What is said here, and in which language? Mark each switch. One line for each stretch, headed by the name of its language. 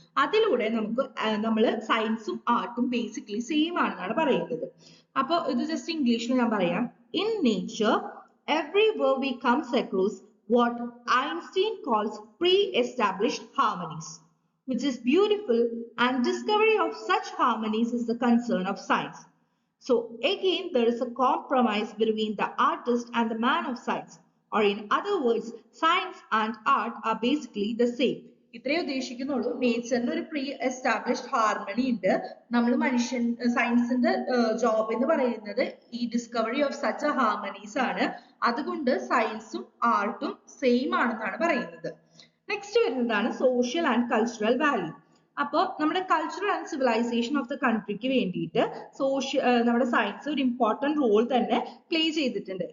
Malayalam: അതിലൂടെ നമ്മള് സയൻസും ആർട്ടും ബേസിക്കലി സെയിം ആണെന്നാണ് പറയുന്നത്. അപ്പൊ ഇത് ജസ്റ്റ് ഇംഗ്ലീഷിൽ ഞാൻ പറയാം.
English: In nature everywhere we comes across what Einstein calls pre-established harmonies, which is beautiful, and discovery of such harmonies is the concern of science. So again, there is a compromise between the artist and the man of science, or in other words, science and art are basically the same.
Malayalam: ഇത്രയേ ഉദ്ദേശിക്കുന്നുള്ളൂ. നേച്ചറിന് ഒരു pre established harmony ഉണ്ട്. നമ്മൾ സയൻസിന്റെ job എന്ന് പറയുന്നത് ഈ
English: discovery of such harmonies
Malayalam: ആണ്. അതുകൊണ്ട് സയൻസും ആർട്ടും സെയിം ആണെന്നാണ് പറയുന്നത്. നെക്സ്റ്റ് വരുന്നതാണ് സോഷ്യൽ ആൻഡ് കൾച്ചറൽ വാല്യൂ. അപ്പോൾ നമ്മുടെ cultural and civilisation of the കൺട്രിക്ക് വേണ്ടിയിട്ട് നമ്മുടെ സയൻസ് ഒരു ഇമ്പോർട്ടൻറ്റ് റോൾ തന്നെ പ്ലേ ചെയ്തിട്ടുണ്ട്.